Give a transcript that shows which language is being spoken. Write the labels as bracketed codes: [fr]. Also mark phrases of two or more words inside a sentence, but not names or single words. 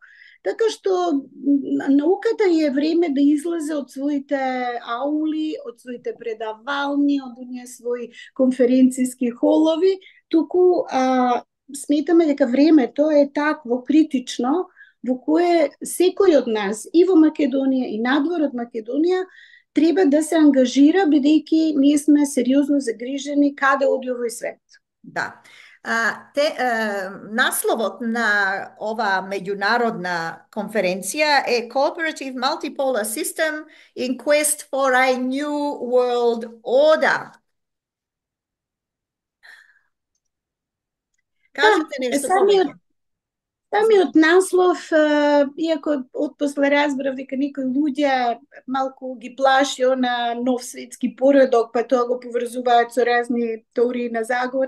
[mk] Така што науката е време да излезе од своите аули, од своите предавални, од оние своји конференцијски холови, туку сметаме дека времето е такво критично во кое секој од нас и во Македонија и надвор од Македонија треба да се ангажира, бидејќи ние сме сериозно загрижени каде оди овој свет. Да. Насловот на ова меѓународна конференција е Cooperative Multipolar System in Quest for a New World Order. Кажете нешто повеќе. Самиот наслов, иако отпосле разбрав дека некои луѓе малку ги плаши на нов светски поредок, па тоа го поврзуваат со разни теории на заговор.